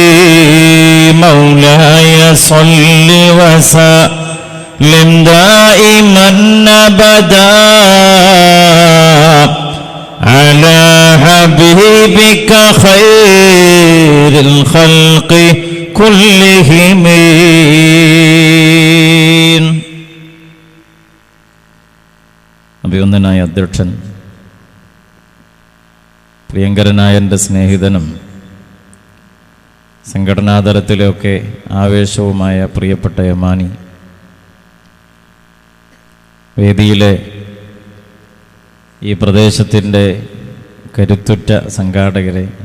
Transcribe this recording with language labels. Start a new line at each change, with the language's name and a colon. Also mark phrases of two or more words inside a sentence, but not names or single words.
Arabic: مولاي صل وسلم دائما أبدا على حبيبك خير الخلق كلهم.
Malayalam: അഭിവന്ദനായ അധ്യക്ഷൻ, പ്രിയങ്കരനായ എൻ്റെ സ്നേഹിതനും സംഘടനാതലത്തിലൊക്കെ ആവേശവുമായ പ്രിയപ്പെട്ട യമാനി, വേദിയിലെ ഈ പ്രദേശത്തിൻ്റെ കരുത്തുറ്റ സംഘാടകരെ,